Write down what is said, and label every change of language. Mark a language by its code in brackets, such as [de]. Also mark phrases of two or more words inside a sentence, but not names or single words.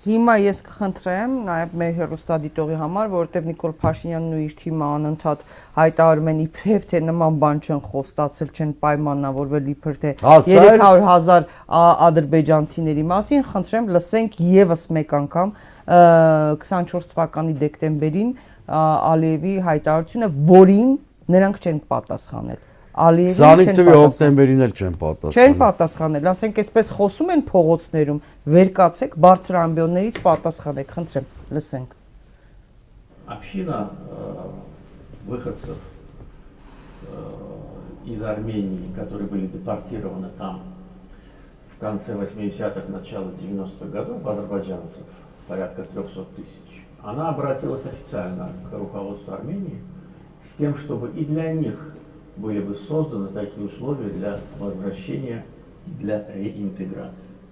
[hy] Հիմա ես կխնդրեմ նաև մեր հեռուստադիտողի համար, որովհետև Նիկոլ Փաշինյանն ու իր թիմը անընդհատ հայտարարում են իբրև թե նման բան չեն խոստացել, չեն պայմանավորվել իբր թե 300,000 ադրբեջանցիների մասին, խնդրեմ լսենք եւս մեկ անգամ 24 թվականի դեկտեմբերին Ալիևի հայտարարությունը, որին նրանք չեն պատասխանել։ 25 թվականի հոկտեմբերին էլ չեն պատասխանել։ Չեն պատասխանել, ասենք այսպես խոսում են փողոցներում, վեր կացեք, բարձր ամբիոններից պատասխանեք, խնդրեմ, լսենք։ [ru] Община выходцев из Армении, которые были депортированы там в конце 80-х, начало 90-х годов, азербайджанцев, порядка 300 тысяч. она обратилась официально к руководству Армении с тем, чтобы и для них были бы созданы такие условия для возвращения и для реинтеграции.